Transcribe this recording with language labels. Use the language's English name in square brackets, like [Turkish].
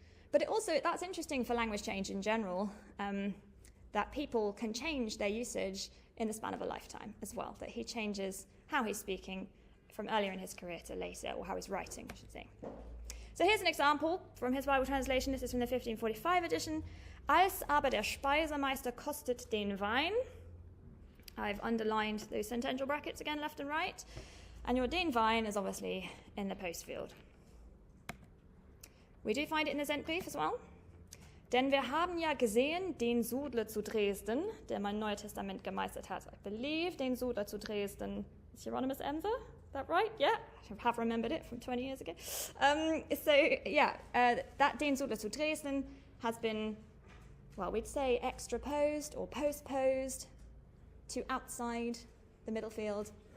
[English] But that's interesting for language change in general, that people can change their usage in the span of a lifetime as well, that he changes how he's speaking from earlier in his career to later, or how he's writing, I should say. So here's an example from his Bible translation. This is from the 1545 edition. [German] Als aber der Speisemeister kostet den Wein. [English] I've underlined those sentential brackets again, left and right. And your den Wein is obviously in the post field. We do find it in the Sendbrief as well. [German] Denn wir haben ja gesehen, den Sudler zu Dresden, der mein Neues Testament gemeistert hat. [English] I believe den Sudler zu Dresden is Hieronymus Emser. Is that right? Yeah, I have remembered it from 20 years ago. That den Sudler zu Dresden has been, we'd say extraposed or postposed to outside the middle field.